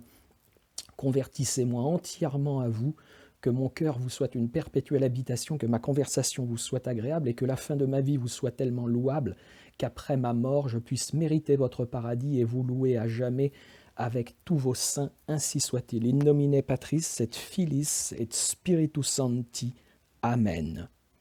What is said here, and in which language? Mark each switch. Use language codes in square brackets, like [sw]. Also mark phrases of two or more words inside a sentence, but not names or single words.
[fr] Convertissez-moi entièrement à vous, que mon cœur vous soit une perpétuelle habitation, que ma conversation vous soit agréable et que la fin de ma vie vous soit tellement louable qu'après ma mort je puisse mériter votre paradis et vous louer à jamais avec tous vos saints. Ainsi soit-il. [la] In nomine Patris et Filis et Spiritus Sancti. Amen.